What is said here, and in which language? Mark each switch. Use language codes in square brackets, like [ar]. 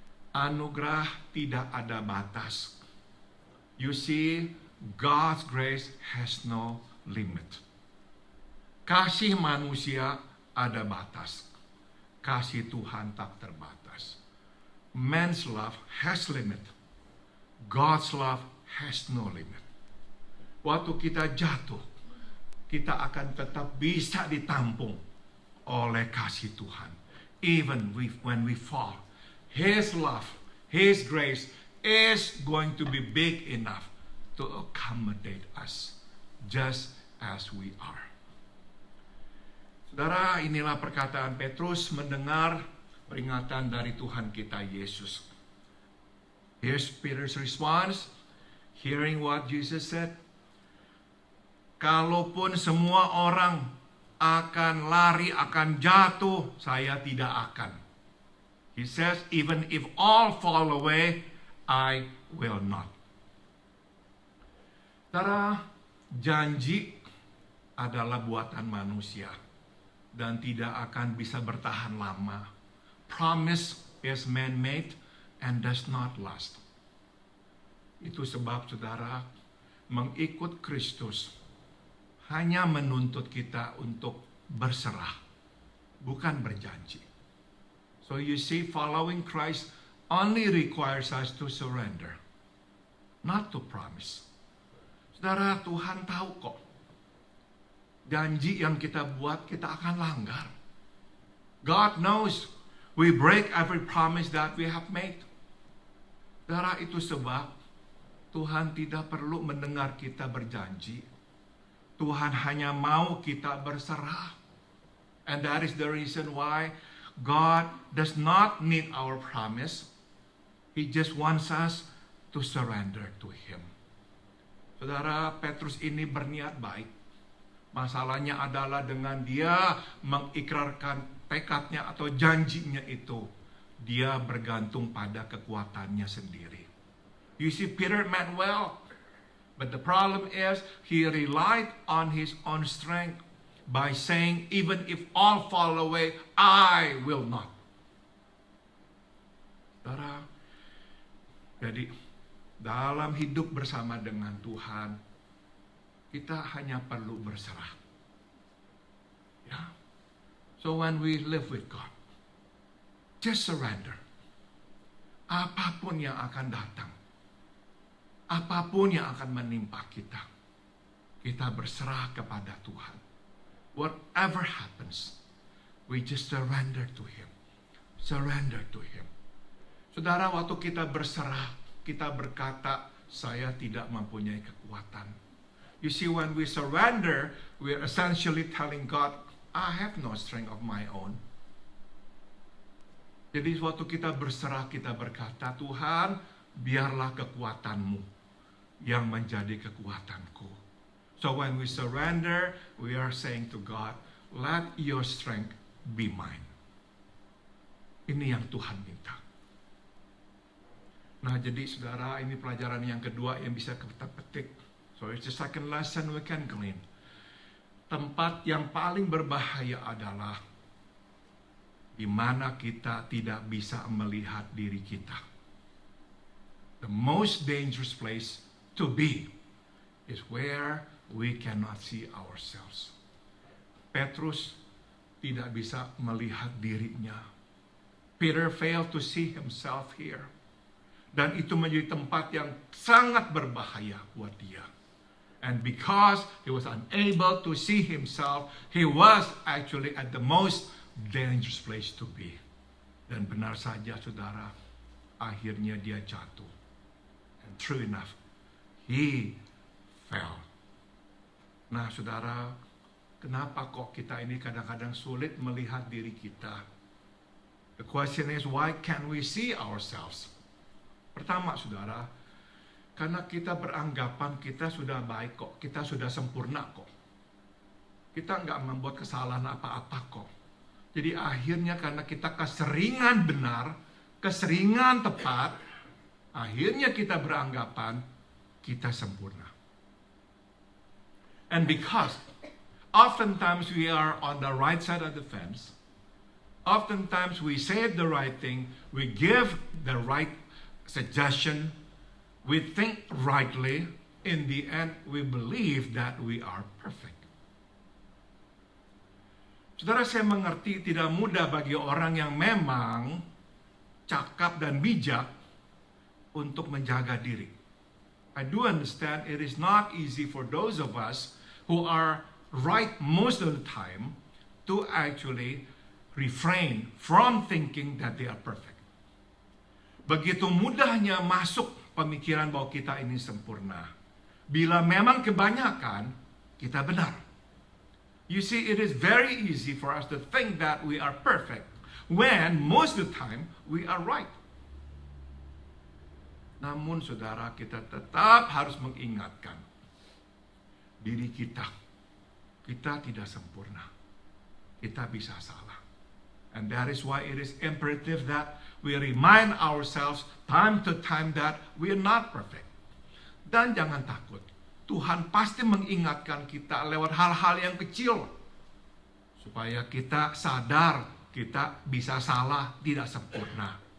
[id] Anugerah tidak ada batas. [en] You see, God's grace has no limit. [id] Kasih manusia ada batas. Kasih Tuhan tak terbatas. [en] Man's love has limit. God's love has no limit. [id] Waktu kita jatuh, kita akan tetap bisa ditampung oleh kasih Tuhan. [en] Even when we fall, His love, His grace is going to be big enough to accommodate us just as we are. [id] Saudara, inilah perkataan Petrus mendengar peringatan dari Tuhan kita Yesus. [en] Here's Peter's response, hearing what Jesus said. [id] Kalaupun semua orang akan lari, akan jatuh, saya tidak akan. [en] He says, even if all fall away, I will not. [id] Saudara, janji adalah buatan manusia dan tidak akan bisa bertahan lama. [en] Promise is man-made and does not last. [id] Itu sebab, saudara, mengikut Kristus hanya menuntut kita untuk berserah, bukan berjanji. [en] So you see, following Christ only requires us to surrender, not to promise. [id] Saudara, Tuhan tahu kok, janji yang kita buat kita akan langgar. [en] God knows we break every promise that we have made. [id] Saudara, itu sebab Tuhan tidak perlu mendengar kita berjanji. Tuhan hanya mau kita berserah. [en] And that is the reason why God does not need our promise. He just wants us to surrender to Him. [id] Saudara, Petrus ini berniat baik. Masalahnya adalah dengan dia mengikrarkan tekadnya atau janjinya itu, dia bergantung pada kekuatannya sendiri. [en] You see, Peter meant well, but the problem is he relied on his own strength by saying, even if all fall away, I will not. [id] Saudara, jadi dalam hidup bersama dengan Tuhan, kita hanya perlu berserah. Ya. [en] So when we live with God, just surrender. [id] Apapun yang akan datang, apapun yang akan menimpa kita, kita berserah kepada Tuhan. [en] Whatever happens, we just surrender to Him. Surrender to Him. [id] Saudara, waktu kita berserah, kita berkata, saya tidak mempunyai kekuatan. [en] You see, when we surrender, we are essentially telling God, I have no strength of my own. [id] Jadi waktu kita berserah, kita berkata, Tuhan, biarlah kekuatan-Mu yang menjadi kekuatanku. [en] So when we surrender, we are saying to God, let your strength be mine. [id] Ini yang Tuhan minta. Nah, jadi saudara, ini pelajaran yang kedua yang bisa kita petik. [en] So it's the second lesson we can glean. [id] Tempat yang paling berbahaya adalah di mana kita tidak bisa melihat diri kita. [en] The most dangerous place to be is where we cannot see ourselves. [id] Petrus tidak bisa melihat dirinya. [en] Peter failed to see himself here. [id] Dan itu menjadi tempat yang sangat berbahaya buat dia. [en] And because he was unable to see himself, he was actually at the most dangerous place to be. [id] Dan benar saja, saudara, akhirnya dia jatuh. [en] And true enough, he fell. [id] Nah, saudara, kenapa kok kita ini kadang-kadang sulit melihat diri kita? [en] The question is, why can't we see ourselves? [id] Pertama, saudara, karena kita beranggapan kita sudah baik kok, kita sudah sempurna kok. Kita nggak membuat kesalahan apa-apa kok. Jadi akhirnya karena kita keseringan benar, keseringan tepat, akhirnya kita beranggapan kita sempurna. [en] And because oftentimes we are on the right side of the fence, oftentimes we say the right thing, we give the right suggestion, we think rightly, in the end we believe that we are perfect. [id] Saudara, saya mengerti tidak mudah bagi orang yang memang cakap dan bijak untuk menjaga diri. [en] I do understand it is not easy for those of us who are right most of the time to actually refrain from thinking that they are perfect. [id] Begitu mudahnya masuk pemikiran bahwa kita ini sempurna. Bila memang kebanyakan kita benar. [en] You see, it is very easy for us to think that we are perfect when most of the time we are right. [id] Namun saudara, kita tetap harus mengingatkan diri kita. Kita tidak sempurna. Kita bisa salah. And that is why it is imperative that we remind ourselves time to time that we are not perfect. Dan jangan takut. Tuhan pasti mengingatkan kita lewat hal-hal yang kecil. Supaya kita sadar kita bisa salah, tidak sempurna.